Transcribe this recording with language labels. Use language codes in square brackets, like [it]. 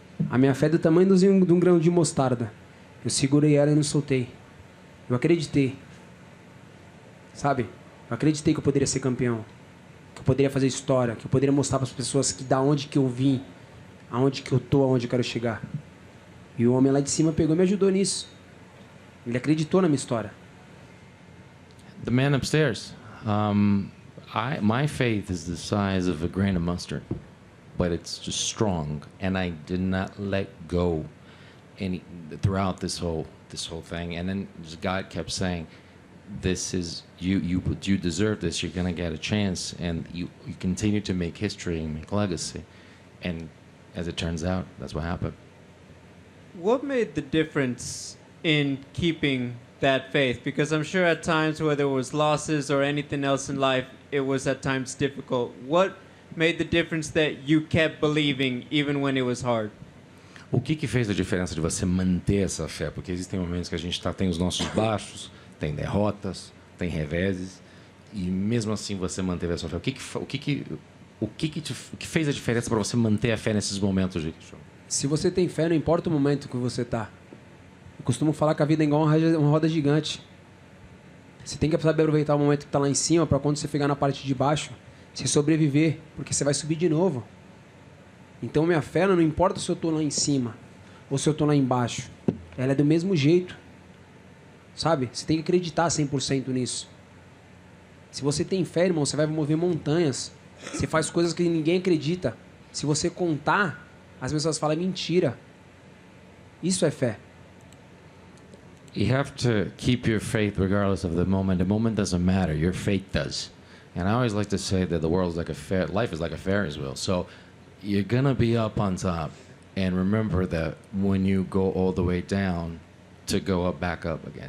[pt] A minha fé é do tamanho de um grão de mostarda. Eu segurei ela e não soltei. Eu acreditei. Sabe? Eu acreditei que eu poderia ser campeão. Que eu poderia fazer história. Que eu poderia mostrar para as pessoas que da onde que eu vim, aonde que eu tô, aonde eu quero chegar. E o homem lá de cima pegou e me ajudou nisso. Ele acreditou na minha história. [en] The man upstairs. My faith is the size of a grain of mustard, but it's just strong, and I did not let go throughout this whole thing. And then God kept saying, "This is you deserve this. You're gonna get a chance," and you continue to make history and make legacy. And as it turns out, that's what happened. What made the difference in keeping that faith? Because I'm sure at times, whether it was losses or anything else in life, it was at times difficult. What made the difference that you kept believing even when it was hard? [pt] O que fez a diferença de você manter essa fé? Porque existem momentos que a gente tem os nossos baixos, tem derrotas, tem reveses, e mesmo assim você manteve a sua fé. O que fez a diferença para você manter a fé nesses momentos, Rick? Se você tem fé, não importa o momento que você tá. Eu costumo falar que a vida é igual uma roda gigante. Você tem que saber aproveitar o momento que está lá em cima para quando você pegar na parte de baixo, você sobreviver, porque você vai subir de novo. Então minha fé não importa se eu estou lá em cima ou se eu estou lá embaixo. Ela é do mesmo jeito. Sabe? Você tem que acreditar 100% nisso. Se você tem fé, irmão, você vai mover montanhas. Você faz coisas que ninguém acredita. Se você contar, as pessoas falam mentira. Isso é fé. [en] You have to keep your faith regardless of the moment. The moment doesn't matter. Your faith does. And I always like to say that the world's like life is like a Ferris wheel. So you're going to be up on top. And remember that when you go all the way down, to go back up again.